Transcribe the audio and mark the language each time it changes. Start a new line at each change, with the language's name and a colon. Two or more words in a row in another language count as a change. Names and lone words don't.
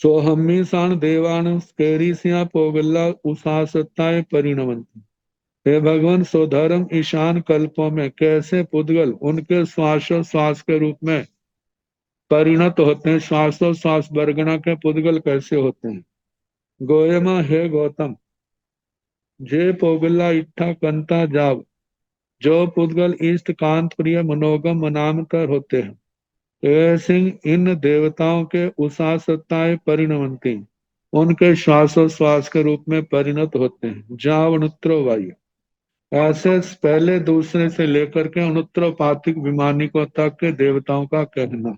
Prakrit languages: सोहम्मी साण देवान स्केरिसिया पोगल्ला उसासताए परिणमंती।
Hindi: हे भगवान, स्वधर्म ईशान कल्पों में कैसे पुद्गल उनके श्वासोश्वास के रूप में परिणत होते हैं, श्वासोश्वास बरगना के पुद्गल कैसे होते हैं।
Prakrit languages: गोयमा,
Hindi: हे गौतम,
Prakrit languages: जे पोगला इट्ठा कंता जाव,
Hindi: जो पुद्गल इष्ट कांत प्रिय मनोगम मनामकर होते हैं, ऐसे इन देवताओं के
Prakrit languages: उषा सत्ताएं परिणमंती,
Hindi: उनके श्वासोश्वास के रूप में परिणत होते हैं।
Prakrit languages: जावनुत्रो वायु,
Hindi: ऐसे पहले दूसरे से लेकर के अनुत्रोपातिक विमानिकों तक के देवताओं का कहना।